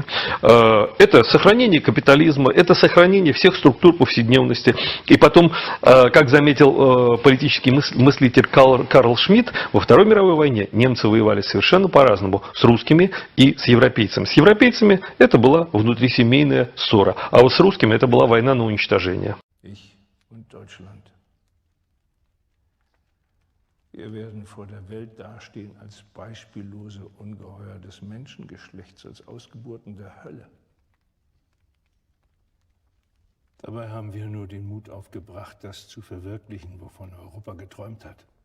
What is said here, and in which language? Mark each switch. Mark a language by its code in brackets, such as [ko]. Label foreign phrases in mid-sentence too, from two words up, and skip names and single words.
[ru] Это сохранение капитализма, это сохранение всех структур повседневности. И потом, как заметил политический мыслитель Карл Шмидт, во Второй мировой войне немцы воевали совершенно по-разному с русскими и с европейцами. С европейцами это была внутрисемейная ссора, а вот с русскими это была война на уничтожение. [de] Wir werden vor der Welt dastehen als beispiellose Ungeheuer des Menschengeschlechts, als Ausgeburten der Hölle. Dabei haben wir nur den Mut aufgebracht, das zu verwirklichen, wovon Europa geträumt hat.